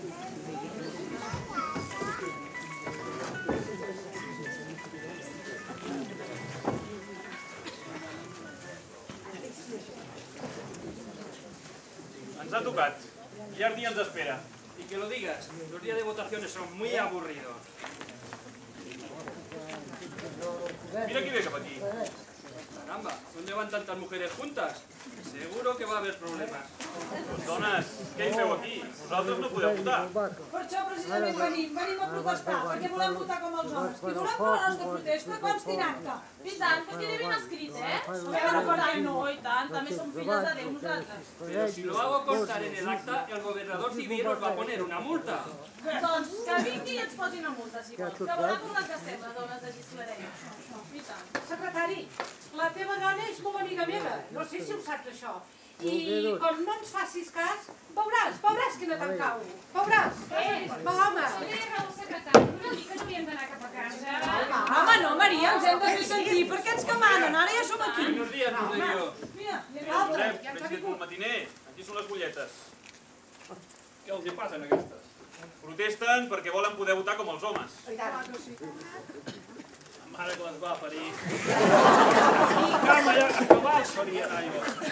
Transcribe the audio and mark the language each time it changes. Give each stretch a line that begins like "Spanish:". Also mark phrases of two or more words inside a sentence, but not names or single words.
Catalan: Ens ha tocat. Llarg día ens espera.
Spanish: Y que lo digas, los días de votaciones son muy aburridos.
Catalan: Mira qui ve cap aquí.
Spanish: Caramba, ¿dónde van tantas mujeres juntas? Seguro que
Catalan: va a haver problemes. Doncs dones, què hi feu aquí? Vosaltres no podeu votar. Per això precisament venim a protestar, perquè volem votar com els homes. I volem que la nostra protesta consti en acte. I tant, que quedi ben escrit, eh? Però per què no? I tant, també som filles de Déu nosaltres.
Spanish: Pero si lo hago constar en el acta, el gobernador civil os va a poner una multa.
Catalan: Doncs que vingui i ens posi una multa, si vol. Que veurà com les gastem, les dones de Gisclareny. I tant. Secretari, la teva dona és molt amiga meva. No sé si ho saps, això. I com no ens facis cas, veuràs que no te'n cau. Veuràs. Va, home. Sí, raó, secretari. Una mica no havíem d'anar cap a casa. Home, no, Maria, ens hem de fer sentir perquè ens manen. Ara ja som aquí.
Spanish: Buenos días, Rodrigo. Mira,
Catalan: L'altre. Veig que un matiner. Aquí són les bolletes. Què els hi passen, aquestes? Protesten perquè volen poder votar com els homes. Mare que les va parir. Calma, ja, a cavalls farien aigua.